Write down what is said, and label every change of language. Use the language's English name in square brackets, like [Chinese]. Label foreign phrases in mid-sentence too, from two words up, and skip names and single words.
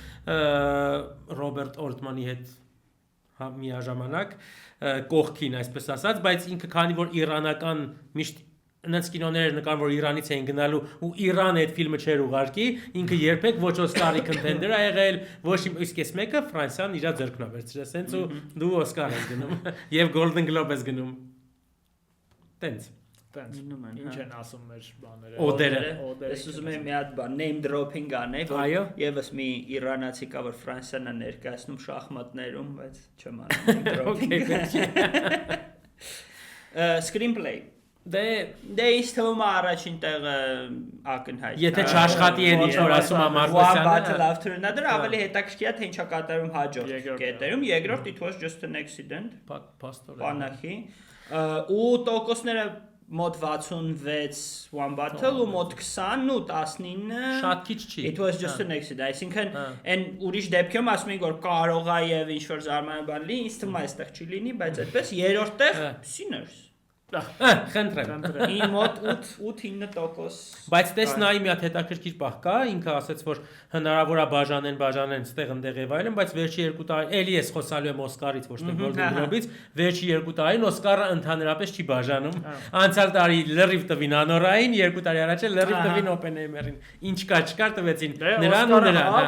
[Armenian] Ռոբերտ Օրտմանի հետ միաժամանակ կողքին այսպես ասած, բայց ինքը քանի որ իրանական միշտ այնց կինոներ նկարան որ Իրանից էին գնալու ու Իրանը այդ ֆիլմը չէր ուղարկի, ինքը երբեք ոչ Օսկարի կոնտենդեր ա եղել, ոչ իսկ էս մեկը Ֆրանսիան իր ձեռքն ա վերցրել, ասենց ու դու Օսկար ես գնում եւ Golden Globe ես գնում։ Տենց ինչ են ասում մեր բաները։ Օդերը։ Ես ուզում եմ մի հատ բան [English] name dropping [Armenian] անեի, որ եւս մի իրանացի կա որ Ֆրանսիան է ներկայացնում շախմատներում, բայց չեմ անում dropping։ Screenplay Դե ինձ թվում է առաջին տեղը ակնհայտ։ Եթե չաշխատի են ինչ որ ասում է Մարկոսյանը, Battle After Another ավելի հետաքրքիր է թե ինչա կատարում հաջորդ կետերում, երկրորդ [English] it was just an accident։ [Armenian] Պանախի ու տոկոսները մոտ 66 One Battle ու մոտ 20 ու 19 շատ քիչ չի։ [English] It was just an accident, [Armenian] այսինքն այն ուրիշ դեպքում ասում են որ կարող է եւ ինչ որ զարմանալի լինի, ինձ թվում է այստեղ չի լինի, բայց այդպես երրորդ տեղ Sinners Խնդրեմ։ Իմ մոտ 8-9%։ Բայց տես նայի մի հատ հետաքրքիր բախ կա, ինքը ասաց որ հնարավոր է բաժանեն ստեղ եւ այլն, բայց վերջի 2 տարի էլի ես խոսալու եմ Օսկարից, ոչ թե Golden Globe-ից, վերջի 2 տարին Օսկարը ընդհանրապես չի բաժանում։ Անցյալ տարի լրիվ տվին Անորային, 2 տարի առաջ էլ լրիվ տվին Oppenheimer-ին։ Ինչ կար տվեցին նրան ու նրան,